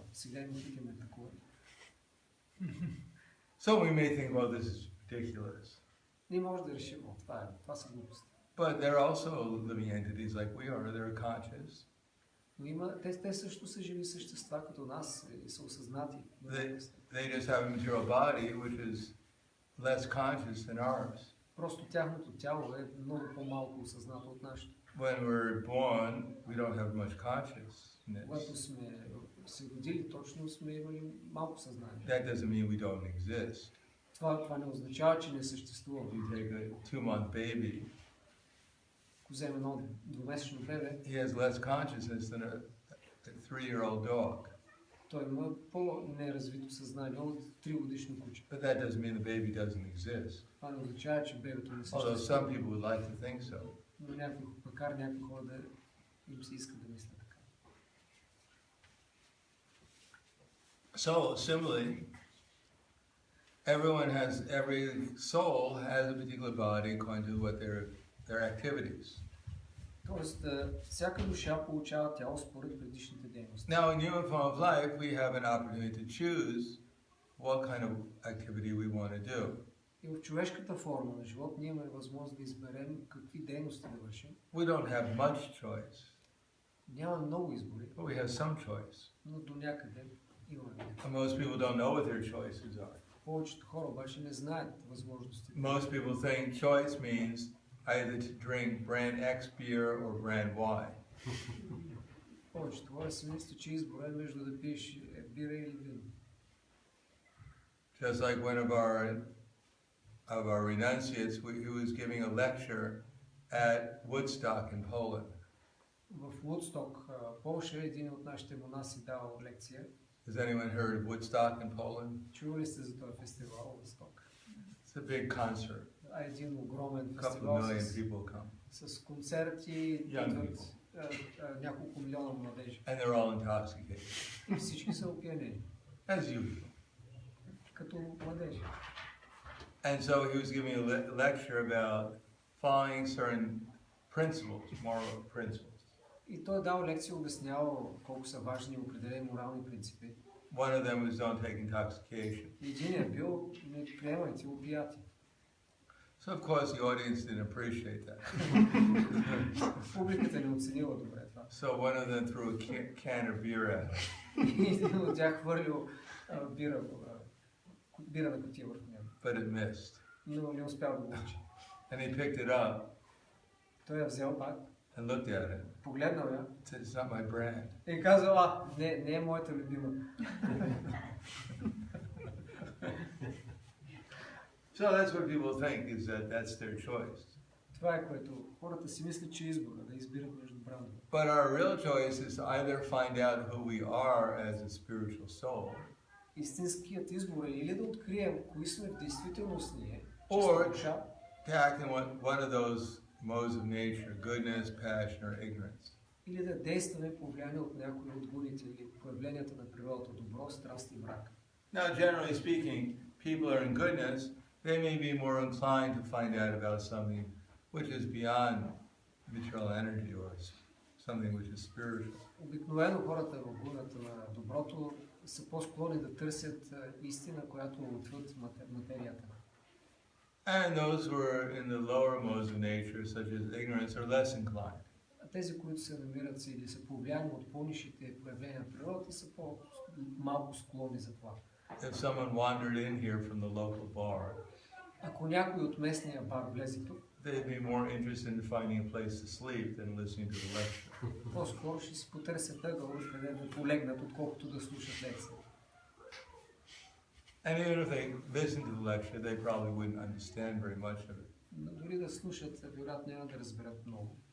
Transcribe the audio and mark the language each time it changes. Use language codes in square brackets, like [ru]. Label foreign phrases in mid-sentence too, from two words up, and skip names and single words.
[bg] Сега им питаме такова. [en] So we may think, well, this is ridiculous. [bg] Ние може да решим, това са глупости. [en] But they're also living entities like we are. They're conscious. [bg] Но те също са живи същества като нас и са осъзнати. [en] They just have a material body which is less conscious than ours. [bg] Просто тяхното тяло е много по-малко осъзнато от нашето. [en] When we're born, we don't have much consciousness. [bg] Когато сме се родили, точно сме имали малко съзнание. [en] That doesn't mean we don't exist. [bg] Това не означава, че не съществува. [en] You take a 2-month baby. [bg] Ако вземе едно двумесечно бебе, [en] he has less consciousness than a 3-year-old dog. [bg] Той има по-неразвито съзнание от 3-годишно куче. [en] But that doesn't mean the baby doesn't exist. [bg] Това не означава, че бебето не съществува. [en] Although some people would like to think so. [bg] Но някои хора да им се искат да мислят така. [en] So similarly, every soul has a particular body according to what their activities. [bg] Тоест, всяка душа получава тяло според предишните дейности. [en] Now, in human form of life, we have an opportunity to choose what kind of activity we want to do. [bg] И в човешката форма на живот ние имаме възможност да изберем какви дейности да вършим. [en] We don't have much choice. [bg] Няма много избори. [en] But we have some choice. [bg] Но до някъде имаме. [en] And most people don't know what their choices are. [bg] Повечето хора обаче не знаят възможностите. [en] Most people think choice means either to drink brand X beer or brand Y. [bg] Повечето хора си мислят, че избор е между да пиеш бира или вино. [en] Just like one of our renunciates, who was giving a lecture at Woodstock in Poland. [bg] В Woodstock, Полша, един от нашите монаси дал лекция. [en] Has anyone heard of Woodstock in Poland? [bg] Чували сте за този фестивал Woodstock? [en] It's a big concert. [bg] Един огромен [en] A couple [bg] фестивал [en] of million people come. [bg] с концерти, идват няколко милиона младежи. [en] And they're all intoxicated. [bg] И всички са опиянени. [en] As usual. [bg] Като младежи. [en] And so he was giving a lecture about following certain principles, moral principles. [bg] И той е дал лекция, обяснявал колко са важни определени морални принципи. [en] One of them was don't take intoxication. [bg] Единият бил не приемайте опияти. [en] So of course the audience didn't appreciate that. [bg] Публиката не оценила добре това. [en] So one of them threw a can of beer at him. [bg] И един от тях хвърлил бира на кутия върху него. [en] But it missed. [bg] Но не успял да го учи. [en] And he picked it up [bg] Той я взел пак, [en] and looked at it. [bg] погледнал я [en] Said, it's not my brand. [bg] и казал, не е моята любима. [en] So that's what people think, is that that's their choice. [bg] Това е което хората си мислят, че е избора, да избират между брандове. [en] But our real choice is to either find out who we are as a spiritual soul, [bg] Истинският избор е или да открием кои сме в действителност ние, [en] Or- [bg] чиста душа, [en] to act in one of those modes of nature, goodness, passion, or ignorance. [bg] или да действаме по влияние от някои от гуните или проявленията на природата, добро, страст и мрак. [en] Now, generally speaking, people are in goodness, they may be more inclined to find out about something which is beyond material energy or something which is spiritual. [bg] Обикновено хората в гуната на доброто са по-склонни да търсят истина, която е отвъд материята. [en] And those who are in the lower modes of nature, such as ignorance, are less inclined. [bg] А тези, които се намират се или са повлияни от по-нишите проявления на природата, са по-малко склонни за това. [en] If someone wandered in here from the local bar, [bg] Ако някой от местния бар влезе тук, [en] they'd be more interested in finding a place to sleep than listening to the lecture. [bg] по-скоро ще си потърсят ъгъл, къде да полегнат, отколкото да слушат лекция. [en] And even if they listen to the lecture, they probably wouldn't understand very much of it. [bg] Но дори да слушат, вероятно няма да разберат много.